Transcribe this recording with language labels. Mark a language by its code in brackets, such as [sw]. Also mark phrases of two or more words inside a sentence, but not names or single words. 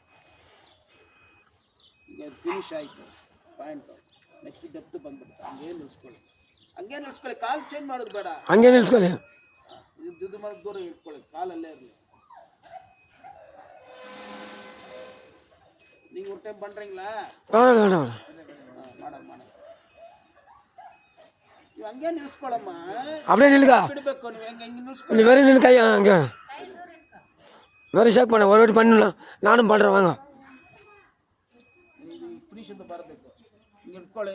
[kn] ಈಗ ಫಿನಿಶ್ ಆಯಿತು ಪಾಯಿಂಟು. [en] next depth [kn] ಬಂದ್ಬಿಡುತ್ತೆ. ಹಂಗೆ ನಿಲ್ಸ್ಕೊಳ್ಳಿ. ಕಾಲು ಚೇಂಜ್ ಮಾಡೋದು ಬೇಡ. ಹಂಗೆ ನಿಲ್ಸ್ಕೊಳ್ಳಿ. ಇದು ಮೇಲೆ ದೂರ ಇಟ್ಕೊಳ್ಳಿ. ಕಾಲಲ್ಲೇ ಇರಲಿ. ನೀವು [ta] ஒரு டைம் பண்ணுறீங்களா? [kn] ಮಾಡೋಣ. ನೀವು ಹಂಗೆ ನಿಲ್ಸ್ಕೊಳ್ಳಮ್ಮ. [ta] அப்படியே நில்லுங்க. [kn] ಬಿಡಬೇಕು. ನೀವು ಹೆಂಗೆ ನಿಲ್ಸ್ಕೊಳ್ಳಿ. [ta] நீ வேறு நின்று கை அங்கே வேறு ஷேக் பண்ண ஒரு வாட்டி பண்ணலாம். நானும் பண்ணுறேன் வாங்க. [kn] ಫಿನಿಶ್ ಅಂತ ಬರಬೇಕು. ಹಿಂಗೆ ಇಟ್ಕೊಳ್ಳಿ.